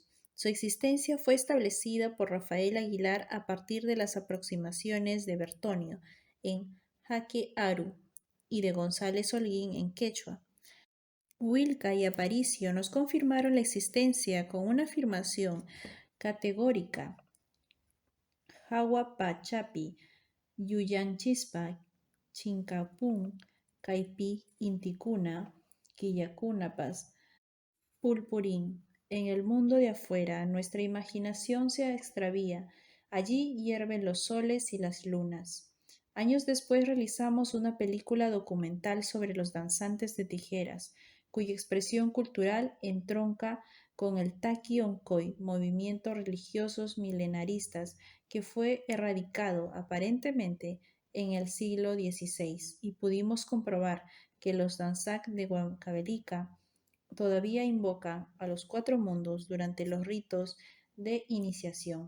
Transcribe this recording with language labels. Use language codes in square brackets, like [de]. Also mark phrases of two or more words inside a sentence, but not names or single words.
[es] Su existencia fue establecida por Rafael Aguilar a partir de las aproximaciones de Bertonio en Jaque Aru y de González Holguín en Quechua. Wilca y Aparicio nos confirmaron la existencia con una afirmación categórica: [qu] Hawa-Pachapi, Yuyanchispa, Chincapún, Caipi, Inticuna, Quillacunapas, Pulpurín. [es] En el mundo de afuera nuestra imaginación se extravía. Allí hierven los soles y las lunas. Años después realizamos una película documental sobre los danzantes de tijeras, cuya expresión cultural entronca con el Taki Onkoi, movimientos religiosos milenaristas que fue erradicado aparentemente en el siglo XVI, y pudimos comprobar que los danzak de Huancavelica todavía invocan a los cuatro mundos durante los ritos de iniciación.